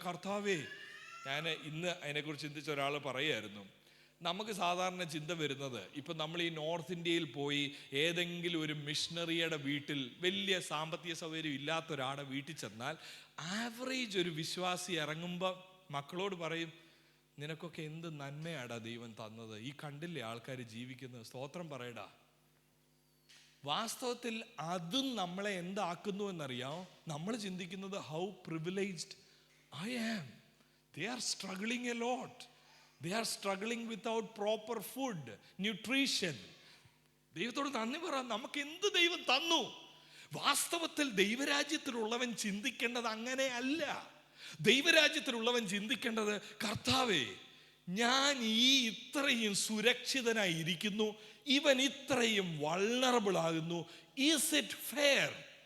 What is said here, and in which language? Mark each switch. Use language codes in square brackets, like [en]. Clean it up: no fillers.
[ml] കർത്താവേ, ഞാൻ ഇന്ന് അതിനെക്കുറിച്ച് ചിന്തിച്ച ഒരാൾ പറയുമായിരുന്നു, നമുക്ക് സാധാരണ ചിന്ത വരുന്നത്, ഇപ്പം നമ്മൾ ഈ നോർത്ത് ഇന്ത്യയിൽ പോയി ഏതെങ്കിലും ഒരു മിഷണറിയുടെ വീട്ടിൽ, വലിയ സാമ്പത്തിക സൗകര്യം ഇല്ലാത്ത ഒരാളുടെ വീട്ടിൽ ചെന്നാൽ ആവറേജ് ഒരു വിശ്വാസി ഇറങ്ങുമ്പോൾ മക്കളോട് പറയും, നിനക്കൊക്കെ എന്ത് നന്മയാടാ ദൈവം തന്നത്, ഈ കണ്ടില്ലേ ആൾക്കാർ ജീവിക്കുന്നത്, സ്തോത്രം പറയടാ. വാസ്തവത്തിൽ അതും നമ്മളെ എന്താക്കുന്നു എന്നറിയാമോ? നമ്മൾ ചിന്തിക്കുന്നത് [en] How privileged I am. They are struggling a lot. They are struggling without proper food, nutrition. [ml] ദൈവത്തോട് നന്ദി പറ, നമുക്ക് എന്ത് ദൈവം തന്നു. വാസ്തവത്തിൽ ദൈവരാജ്യത്തിലുള്ളവൻ ചിന്തിക്കേണ്ടത് അങ്ങനെ അല്ല. ദൈവരാജ്യത്തിലുള്ളവൻ ചിന്തിക്കേണ്ടത്, കർത്താവേ, ഞാൻ ഈ ഇത്രയും സുരക്ഷിതനായി ഇരിക്കുന്നു, ഇവൻ ഇത്രയും വൾണറബിൾ ആകുന്നു, [en] Is it fair?